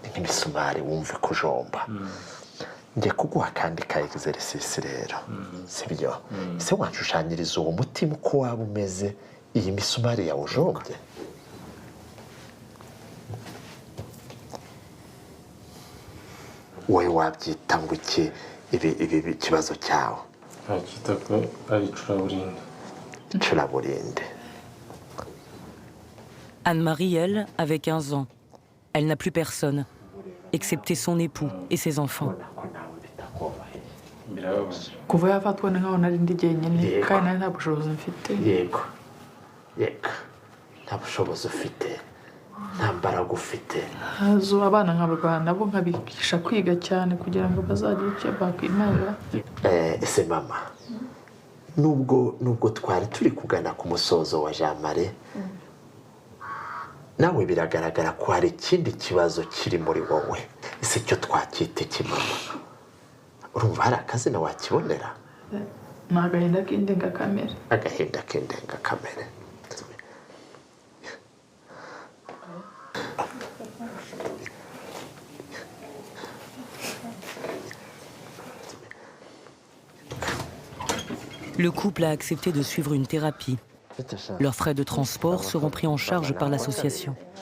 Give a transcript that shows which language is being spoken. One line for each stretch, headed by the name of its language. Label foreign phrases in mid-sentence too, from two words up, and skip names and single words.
Kinyarwanda: ni nk'imisumari wumve kujomba ngiye kuguha akandi ka exercice rero sibyo ese wanshushanyiriza uwo mutima uko waba umeze iyi misumari yawujombye wowe wabyita ngo iki ibi kibazo cyawe ntacyita ko ari icuraburindi. icuraburindi.
French: Anne-Marie, elle, avait 15 ans. Elle n'a plus personne, excepté son époux et ses enfants.
Kinyarwanda: kuva yafatwa nkaho nari ndi jyenyine kandi nari nta bushobozi mfite. Yego nta bushobozi ufite nta mbaraga ufite. hazo abana nkabarwana nabo nkabigisha kwiga cyane kugira ngo bazagire icyo bakwimarira. Ese mama nubwo twari turi kugana ku musozo wa Jean Marie nawe biragaragara ko hari ikindi kibazo kiri muri wowe. Ese cyo twacyita iki mama? Urumva hari akazina wakibonera? Ni agahinda k'indengakamere. Agahinda k'indengakamere.
French: Le couple a accepté de suivre une thérapie. Leurs frais de transport seront pris en charge par l'association.